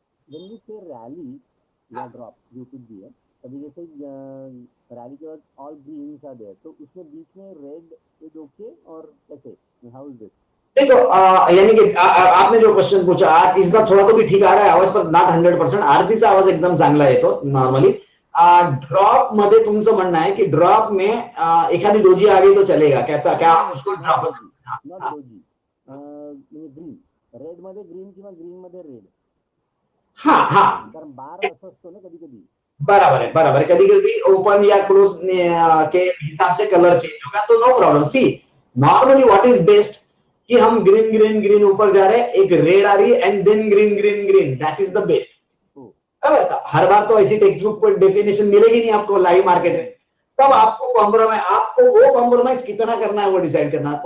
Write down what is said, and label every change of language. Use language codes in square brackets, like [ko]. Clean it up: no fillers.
[en] when we say rally या drop [hi] जो कुछ भी है, अभी जैसे रैली के बाद [en] all greens are there, [hi] तो उसमें बीच में [en] red is okay [hi] और कैसे, [en] How is it? [hi] देखो यानी कि आपने जो क्वेश्चन पूछा, आज इस बार थोड़ा तो भी ठीक आ रहा है आवाज, पर [en] Not 100%। [mr] आरतीचा आवाज एकदम चांगला येतो नॉर्मली। ड्रॉप मध्ये तुमचं म्हणणं आहे की [hi] ड्रॉप में एखादी दोजी आ गई तो चलेगा क्या? क्या उसको ड्रॉप? [mr] नॉट दोजी, म्हणजे ग्रीन, रेड मध्ये ग्रीन किंवा ग्रीन मध्ये रेड। [hi] हाँ हाँ, [mr] कारण बार असं असतो ना कधी कधी। [hi] बराबर है, बराबर है। कभी कभी ओपन या क्लोज के हिसाब से कलर चेंज होगा तो no problem. [en] see normally what is best [hi] कि हम ग्रीन ग्रीन ग्रीन ऊपर जा रहे हैं, एक रेड आ रही है [en] and then [hi] green green green, [en] That is the base. [hi] हर बार तो ऐसी टेक्स्ट बुक पर डेफिनेशन मिलेगी नहीं आपको लाइव मार्केट में, तब आपको कॉम्प्रोमाइज, आपको वो कॉम्प्रोमाइज कितना करना है वो डिसाइड करना है।